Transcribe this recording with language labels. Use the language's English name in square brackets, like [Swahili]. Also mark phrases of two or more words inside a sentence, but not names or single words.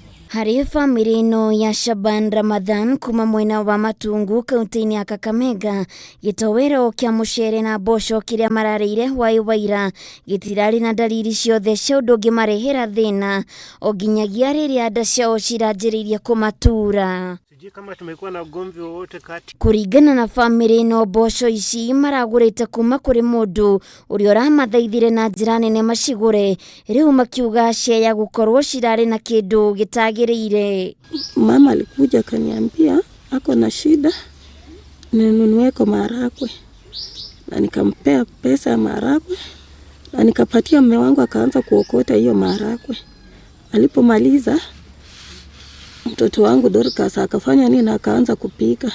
[Kikuyu] Hari family ino ya Shaban Ramadhan kuma mwena wa Matungu kaunti-ini ya Kakamega gitowero kia mucere na mboco kiria mararĩire waira gitirari na dalili ciothe cia ũndũ ũngĩmarehera thĩna o nginyagia rĩrĩa nda ciao ciranjĩrĩirie kũmatura. [Swahili] Kama tumekuwa na ugomvi wowote kati. [Kikuyu] Kuringana na family ino mboco ici maragũrĩte kuma kũrĩ mũndũ ũrĩa ũramathaithire na njĩra nene macigũre, rĩu makiuga cia gũkorwo cirarĩ na kĩndũ gĩtagĩrĩire. [Swahili] Mama alikuja akaniambia ako na shida ninunueko maharagwe, na nikampea pesa ya maharagwe na nikapatia mume wangu akaanza kuokota hiyo maharagwe. Alipomaliza mtoto wangu Dorcas akafanya nini na akaanza kupika.